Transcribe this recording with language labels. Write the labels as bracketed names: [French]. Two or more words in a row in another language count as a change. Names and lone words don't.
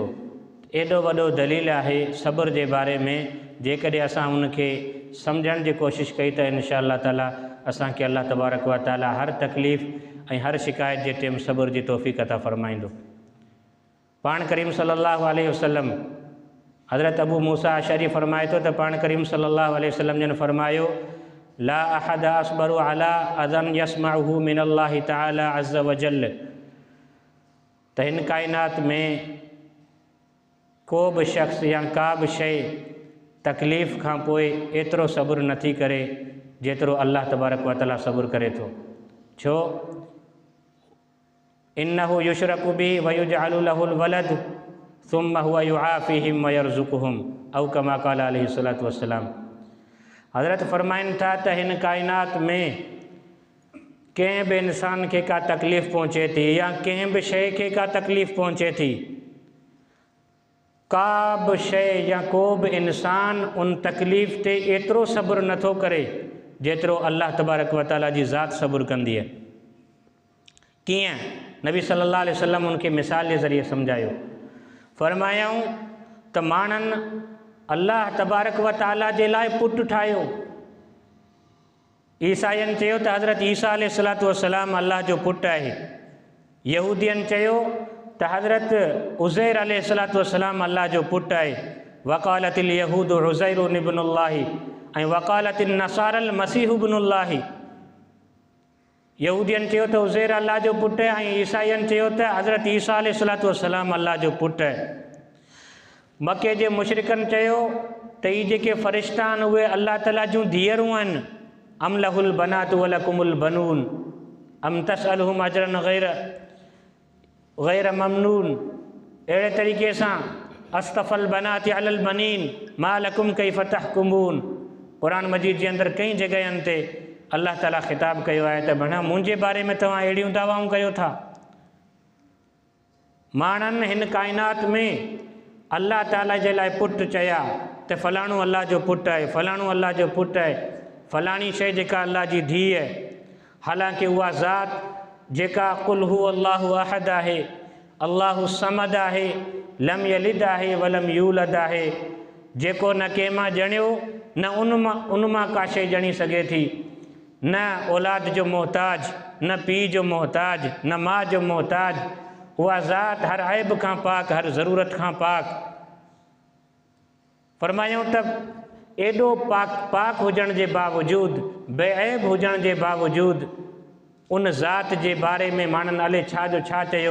[Sindhi] एॾो वॾो दलील आहे सब्र जे बारे में, जेकॾहिं असां उनखे सम्झण जी कोशिशि कई त [Arabic] إن شاء الله تعالى [Sindhi] असांखे [Arabic] الله تبارك وتعالى [Sindhi] हर तकलीफ़ ऐं हर शिकायत जे टाइम सब्र जी तौफ़ीक़ अता फ़रमाईंदो। पाण करीम [Arabic] صلى الله عليه وسلم [Sindhi] हज़रत अबू मूसा अशरी फ़रमाए थो त पाण करीम [Arabic] صلى الله عليه وسلم [Sindhi] जिन फ़रमायो, [Arabic] لا أحد أصبر على أذى يسمعه من الله تعالى عز وجل. [Sindhi] त हिन काइनात में को बि शख़्स या का बि शइ तकलीफ़ खां पोइ एतिरो सब्र नथी करे जेतिरो [Arabic] الله تبارك وتعالى [Sindhi] सब्र करे थो। छो? [Arabic] إنه يشرك به ويجعل له الولد ثم هو يعافيهم ويرزقهم أو كما قال عليه الصلاة والسلام. [Sindhi] हज़रत फ़रमाइनि था त हिन काइनात में कंहिं बि इंसान खे का तकलीफ़ पहुचे थी या कंहिं बि शइ खे का तकलीफ़ पहुचे थी, का बि शइ या को बि इंसान उन तकलीफ़ ते एतिरो सब्र नथो करे जेतिरो [Arabic] الله تبارك وتعالى [Sindhi] जी ज़ात सब्र कंदी आहे। कीअं? नबी [Arabic] صلى الله عليه وسلم [Sindhi] उनखे मिसाल जे ज़रिए सम्झायो। फरमायाऊं त माण्हुनि [Arabic] الله تبارك وتعالى [Sindhi] जे लाइ पुटु ठाहियो। ईसाइनि चयो त हज़रत ईसा [Arabic] عليه الصلاة والسلام [Sindhi] अल्लाह जो पुटु आहे। यहूदियनि चयो त हज़रत उज़ैर [Arabic] عليه الصلاة والسلام [Sindhi] अल्लाह जो पुटु आहे। [Arabic] وقالت اليهود عزير ابن الله ऐं وقالت النصارى المسيح ابن الله. [Sindhi] यहूदियनि चयो त उज़ैर अल्लाह जो पुटु आहे ऐं ईसाइनि चयो त हज़रत ईसा [Arabic] عليه الصلاة والسلام [Sindhi] अल्लाह जो पुटु आहे। मके जे मुशरिकनि चयो त ही जेके फ़रिश्ता आहिनि उहे अल्लाह ताला जूं धीअरूं आहिनि। [Arabic] أم له البنات ولكم البنون أم تسألهم أجرا غير ممنون. [Sindhi] अहिड़े तरीक़े सां [Arabic] أصطفى البنات على البنين ما لكم كيف تحكمون. [Sindhi] क़ुरान मजीद जे अंदरि कई जॻहियुनि ते अल्लाह ताला ख़िताब कयो आहे त भणा मुंहिंजे बारे में तव्हां अहिड़ियूं दावाऊं कयो था। माण्हुनि हिन काइनात में अल्लाह ताला जे लाइ पुटु चया त फलाणो अल्लाह जो पुटु आहे, फलाणो अल्लाह जो पुटु आहे, फलाणी शइ जेका अल्लाह जी धीउ आहे। हालांकि उहा ज़ात जेका [Arabic] قل هو الله أحد [Sindhi] आहे, [Arabic] الله الصمد [Sindhi] आहे, [Arabic] لم يلد [Sindhi] आहे [Arabic] ولم يولد [Sindhi] आहे, जेको न कंहिं मां ॼणियो न उन मां का शइ ॼणी सघे थी, न औलाद जो मोहताज, न पीउ जो मोहताज, न माउ जो मोहताज। उहा ज़ात हर ऐब खां पाक, हर ज़रूरत खां पाक। फरमायूं त एॾो पाक हुजण जे बावजूदि, बेऐब हुजण जे बावजूदि उन ज़ात जे बारे में माण्हुनि अले छा जो छा चयो।